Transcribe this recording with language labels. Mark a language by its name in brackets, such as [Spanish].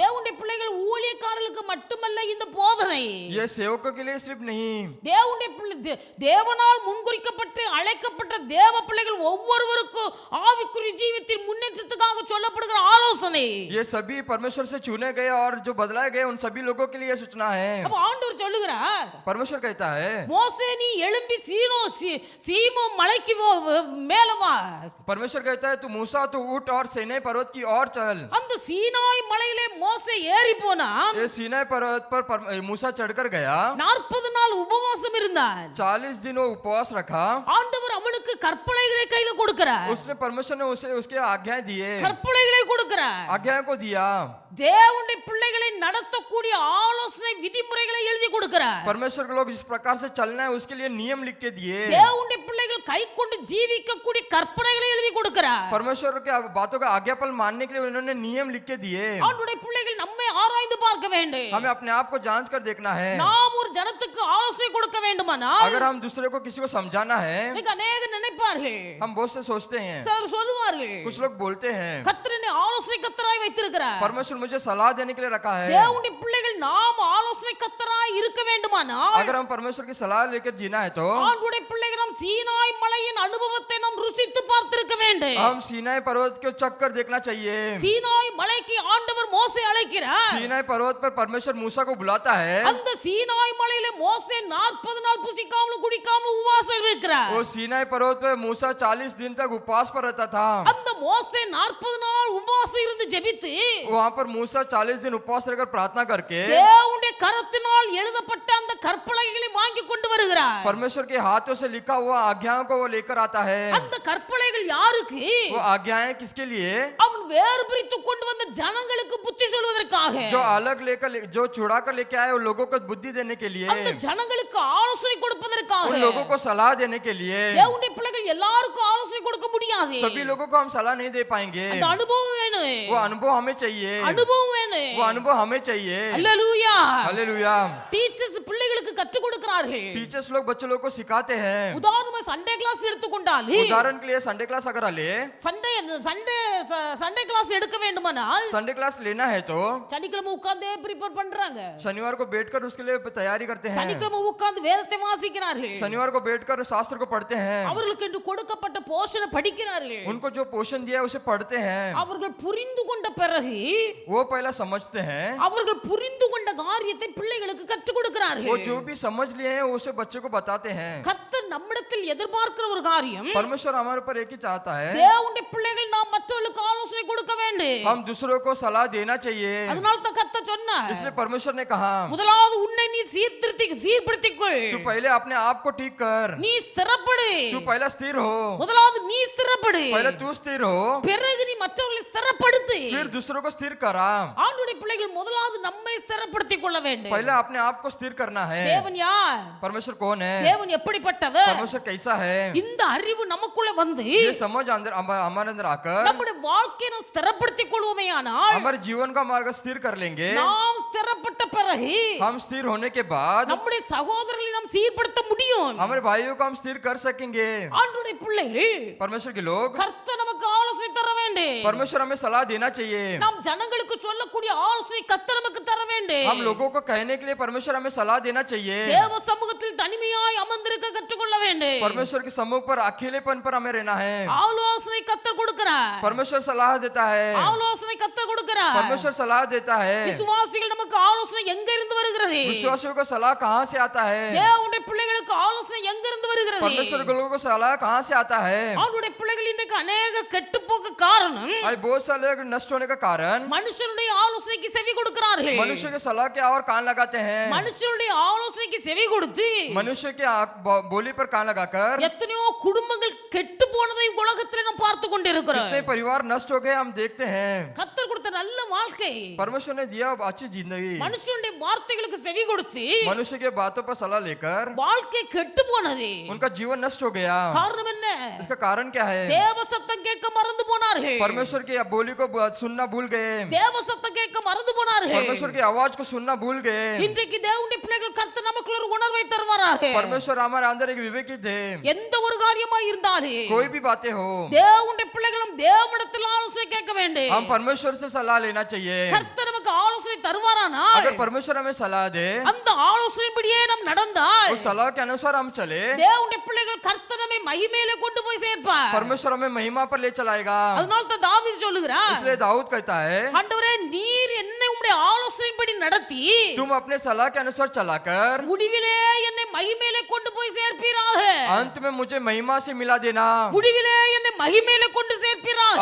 [Tamil] தேவனுடைய பிள்ளைகள் ஊழியக்காரர்களுக்கு மட்டுமல்ல இந்த போதனை, [Hindi] ये सेवकों के लिए सिर्फ नहीं, [Tamil] தேவனுடைய தேவனால் முன்குறிக்கப்பட்டு அழைக்கப்பட்ட தேவ பிள்ளைகள் ஒவ்வொருவருக்கும் ஆவிக்குரிய ஜீவித்தின் முன்னேற்றத்துக்காக சொல்லப்படுகிற ஆலோசனை. [Hindi] ये सभी परमेश्वर से चुने गए और जो बदलाए गए उन सभी लोगों के लिए सूचना है। [Tamil] அப்ப ஆண்டவர் சொல்லுகிறார், [Hindi] परमेश्वर कहता है, [Tamil] மோசே நீ எழும்பி சீமோ மலைக்கு மேல வா. [Hindi] परमेश्वर कहता है तू मूसा तू उठ और सीनाई पर्वत की ओर चल। [Tamil] அந்த சீனாய் மலையிலே மோசே ஏறி போனான். [Hindi] ये सीनाई पर्वत पर मूसा चढ़कर गया। [Tamil] 40 நாள் உபவாசம் இருந்தான். [Hindi] 40 दिन वो उपवास रखा। [Tamil] ஆண்டவர் அவனுக்கு கற்பனைகளை கையில கொடுக்கிறார். [Hindi] उसने परमेश्वर ने उसे उसके आज्ञाएं दिए, [Tamil] கற்பனைகளை கொடுக்கிறார். [Hindi] आज्ञाओं को दिया। [Tamil] தேவனுடைய பிள்ளைகளை நடத்தக்கூடிய ஆலோசனை விதிமுறைகளை எழுதி கொடுக்கிறார். [Hindi] परमेश्वर के लोग इस प्रकार से चलना है उसके लिए नियम लिख के दिए। [Tamil] தேவனுடைய பிள்ளைகள் கை கொண்டு ஜீவிக்கக்கூடிய கற்பனைகளை எழுதி கொடுக்கிறார். [Hindi] परमेश्वर के बातों का आज्ञापन मानने के लिए उन्होंने नियम लिख के दिए। [Tamil] ஆண்டவருடைய பிள்ளைகள் நம்மை ஆராய்ந்து பார்க்க வேண்டும். [Hindi] हमें अपने आप को जांच कर देखना है। [Tamil] நாம் ஒரு ஜனத்துக்கு ஆலோசனை கொடுக்க வேண்டுமானால் [Hindi] अगर हम दूसरे को किसी को समझाना है, [Tamil] இன்னைக்கு அநேக நினைப்பார்கள், [Hindi] हम बहुत से सोचते हैं, [Tamil] சிலர் சொல்லுவார்கள், [Hindi] कुछ लोग बोलते हैं [Tamil] கர்த்தர் என்னை ஆலோசனை கர்த்தராய் வைத்திருக்கிறார். [Hindi] परमेश्वर मुझे सलाह देने के लिए रखा है। [Tamil] தேவனுடைய பிள்ளைகள் நாம் ஆலோசனை கர்த்தராய் இருக்க வேண்டுமானால் [Hindi] अगर हम परमेश्वर की सलाह लेकर जीना है तो [Tamil] ஆண்டவருடைய பிள்ளைகள் நாம் சீனாய் மலையின் அனுபவத்தை நாம் ருசித்து பார்த்திருக்க வேண்டும். [Hindi] हम सीनाई पर्वत को चक्कर देखना चाहिए। [Tamil] சீனாய் மலைக்கு ஆண்டவர் மோசே அழைக்கிறார். [Hindi] सीनाई पर्वत पर परमेश्वर मूसा को बुलाता है। [Tamil] அந்த சீனாய் மலையிலே மோசே 40 நாள் புசிக்காமல் குடிக்காமல் உபவாசம் இருக்கிறார். [Hindi] वो सीनाई पर्वत पर मूसा 40 दिन तक उपवास पर रहता था। [Tamil] அந்த மோசே 40 நாள் உபவாசம் இருந்து ஜெபித்து [Hindi] वहाँ पर मूसा 40 दिन उपवास रहकर प्रार्थना करके [Tamil] தேவனுடைய கரத்தினால் எழுதப்பட்ட அந்த கற்பனைகளை வாங்கி கொண்டு வருகிறார். [Hindi] परमेश्वर के हाथों से लिखा हुआ आज्ञाओं को वो लेकर आता है। [Tamil] அந்த கற்பனைகள் யாருக்கு? [Hindi] वो आज्ञाएं किसके लिए? [Tamil] அவன் வேறு பிரித்து கொண்டு வந்த ஜனங்களுக்கு புத்தி சொல்வதற்காக, [Hindi] जो अलग लेकर जो छुड़ा कर लेके आए उन लोगों को बुद्धि देने के लिए, [Tamil] அந்த ஜனங்களுக்கு ஆலோசனை கொடுப்பதற்காக, [Hindi] उन लोगों को सलाह देने के लिए। [Tamil] தேவனுடைய பிள்ளைகள் எல்லாருக்கும் ஆலோசனை கொடுக்க முடியாது. [Hindi] सभी लोगों को हम सलाह नहीं दे पाएंगे। [Tamil] அந்த அனுபவம் வேணும். [Hindi] वो अनुभव हमें चाहिए, [Tamil] அனுபவம் வேணும். [Hindi] वो अनुभव हमें चाहिए। [Tamil] அல்லேலூயா. [Hindi] हालेलुया। [Tamil] டீச்சர்ஸ் பிள்ளைகளுக்கு கற்றுக் கொடுக்கிறார்கள். [Hindi] टीचर्स लोग बच्चों लोग को सिखाते हैं। [Tamil] உதாரணமா சண்டே கிளாஸ் எடுத்துக்கொண்டால் [Hindi] उदाहरण के लिए संडे क्लास अगर ले, [Tamil] சண்டே கிளாஸ் எடுக்க வேண்டுமானால் [Hindi] संडे क्लास लेना है तो [Tamil] சனிக்கிழமை உட்கார்ந்தே ப்ரிப்பேர் பண்றாங்க. [Hindi] शनिवार को बैठकर उसके लिए तैयारी करते हैं। [Tamil] சனிக்கிழமை உட்கார்ந்து வேதத்தை வாசிக்கிறார்கள். [Hindi] शनिवार को बैठकर शास्त्र को पढ़ते हैं। [Tamil] அவர்களுக்கு என்று கொடுக்கப்பட்ட போஷனை படிக்கிறார்கள். [Hindi] उनको जो पोषण दिया है उसे पढ़ते हैं। [Tamil] அவர்கள் புரிந்து கொண்ட பிறகு [Hindi] वो पहला समझते हैं। [Tamil] அவர்கள் புரிந்து கொண்ட காரியத்தை பிள்ளைகளுக்கு கற்றுக் [Hindi] वो [Tamil] கொடுக்கிறார்கள். [Hindi] जो भी समझ लिए हैं उसे बच्चे को बताते हैं। [Tamil] கர்த்தர் நம்மிடத்தில் எதிர்பார்க்கிற ஒரு காரியம், [Hindi] परमेश्वर हमारे ऊपर एक ही चाहता है, [Tamil] தேவனுடைய பிள்ளைகள் நாம் மற்றவர்களுக்கு ஆலோசனை கொடுக்க வேண்டும். [Hindi] हम दूसरों को सलाह देना चाहिए। [Tamil] அதனால தான் கர்த்தர் சொன்னார், [Hindi] इसलिए परमेश्वर ने कहा, [Tamil] முதலாவது உன்னை நீ சீர்படுத்திக்கொள். [Hindi] तू पहले अपने आप को ठीक कर, [Tamil] நீ ஸ்திரப்படு. [Hindi] तू पहला स्थिर हो, [Tamil] முதலாவது நீ ஸ்திரப்படு. [Hindi] पहले तू स्थिर हो, [Tamil] பிறகு நீ மற்றவர்களை ஸ்திரப்படுத்து. [Hindi] फिर दूसरों को स्थिर करा। [Tamil] ஆண்டவருடைய பிள்ளைகள் முதலாவது நம்மை ஸ்திரப்படுத்திக் கொள்ள வேண்டும். [Hindi] पहले अपने आप को स्थिर करना है। [Tamil] தேவன் யார்? [Hindi] परमेश्वर कौन है? [Tamil] தேவன் எப்படிப்பட்டவர்? [Hindi] परमेश्वर कैसा है? [Tamil] இந்த அறிவு நமக்குள்ள வந்து [Hindi] ये समझ अंदर हमारे अंदर आकर [Tamil] நம்முடைய வாழ்க்கையை நாம் ஸ்திரப்படுத்திக் கொள்வோமேயானால், [Hindi] हमारे जीवन का मार्ग स्थिर कर लेंगे। [Tamil] நாம் ஸ்திரப்பட்ட பிறகு [Hindi] हम स्थिर होने के बाद [Tamil] நம்முடைய சகோதரர்களை நாம் சீர்படுத்த முடியும். [Hindi] हमारे भाइयों को हम स्थिर कर सकेंगे। [Tamil] ஆண்டவருடைய பிள்ளைகள், [Hindi] परमेश्वर के लोग, [Tamil] கர்த்தர் நமக்கு ஆலோசனை தர வேண்டும். [Hindi] परमेश्वर हमें सलाह देना चाहिए। [Tamil] நாம் ஜனங்களுக்கு சொல்லக்கூடிய ஆலோசனை கர்த்தர் நமக்கு தர வேண்டும். [Hindi] हम लोगों को कहने के लिए परमेश्वर हमें सलाह देना चाहिए। [Tamil] தேவ சமூகத்தில் தனிமையாய் அமர்ந்திருக்க கற்றுக்கொள்ள வேண்டும். [Hindi] परमेश्वर के सम्मुख पर अकेलेपन पर हमें रहना है। [Tamil] ஆலோசனை கர்த்தர் கொடுக்கிறார். [Hindi] परमेश्वर सलाह देता है, [Tamil] ஆலோசனை கர்த்தர் கொடுக்கிறார். [Hindi] परमेश्वर सलाह देता है। [Tamil] விசுவாசிகள் நமக்கு ஆலோசனை எங்க இருந்து வருகிறது? [Hindi] विश्वासियों को सलाह कहाँ से आता है? [Tamil] தேவனுடைய பிள்ளைகளுக்கு ஆலோசனை எங்க இருந்து வருகிறது? [Hindi] परमेश्वर के लोगों को सलाह कहाँ से आता है? [Tamil] ஆண்டவருடைய பிள்ளைகள் இன்றைக்கு அநேகர் கெட்டு போக காரணம், [Hindi] आज बहुत सारे लोग नष्ट होने का कारण [Tamil] மனுஷனுடைய ஆலோசனைக்கு செவி கொடுக்கிறார்கள். [Hindi] मनुष्य के सलाह के और कान लगाते हैं। [Tamil] மனுஷனுடைய ஆலோசனைக்கு செவி கொடுத்து [Hindi] मनुष्य के बोली पर कान लगाकर [Tamil] எத்தனையோ குடும்பங்கள் கெட்டு போனதை உலகத்தில் நாம் பார்த்து கொண்டிருக்கிறோம். [Hindi] कितने परिवार नष्ट हो गए हम देखते हैं। [Tamil] கர்த்தர் கொடுத்த நல்ல வாழ்க்கை, [Hindi] परमेश्वर ने दिया अच्छी जिंदगी, [Tamil] மனுஷனுடைய வார்த்தைகளுக்கு செவி கொடுத்து [Hindi] मनुष्य के बातों पर सलाह लेकर [Tamil] வாழ்க்கை கெட்டு போனது. [Hindi] उनका जीवन नष्ट हो गया। [Tamil] காரணம் என்ன? [Hindi] इसका कारण क्या है? [Tamil] தேவ சத்தம் கேட்க மறந்து போனார்கள். [Hindi] परमेश्वर की बोली को सुनना भूल गए। [Tamil] தேவ சத்தம் கேட்க மறந்து போனார்கள். [Hindi] परमेश्वर की आवाज को सुनना भूल गए। [Tamil] இன்றைக்கு தேவனுடைய பிள்ளைகள் கர்த்தர் நமக்குள்ள ஒரு உணர்வை தருவாராக. [Hindi] परमेश्वर हमारे अंदर एक विवेक दे। [Tamil] எந்த ஒரு காரியமா இருந்தாலும் [Hindi] कोई भी बातें हो, [Tamil] தேவனுடைய பிள்ளைகளும் தேவனிடத்தில் ஆலோசனை கேட்க வேண்டும். [Hindi] हम परमेश्वर से सलाह लेना चाहिए। [Tamil] கர்த்தர் நமக்கு ஆலோசனை தருவாரானால் [Hindi] अगर परमेश्वर हमें सलाह दे, [Tamil] அந்த ஆலோசனைப்படியே நாம் நடந்தால் [Hindi] उस सलाह के अनुसार हम चले, [Tamil] தேவனுடைய பிள்ளைகள் கர்த்தர் நம்மை மகிமையிலே கொண்டு போய் சேர்ப்பார். [Hindi] परमेश्वर हमें महिमा पर ले चलाएगा। [Tamil] அதனால தான் தாவீது சொல்லுகிறார், [Hindi] इसलिए दाऊद कहता है, [Tamil] ஆண்டவரே நீர் என்னை உம்முடைய ஆலோசனைப்படி நடத்தி [Hindi] तुम अपने सलाह के अनुसार चलाकर [Tamil] முடிவிலே என்னை மகிமையிலே கொண்டு போய் சேர்ப்பீராக. [Hindi] अंत में मुझे महिमा से मिला देना। [Tamil] முடிவிலே என்னை மகிமையிலே கொண்டு சேர்ப்பீராக.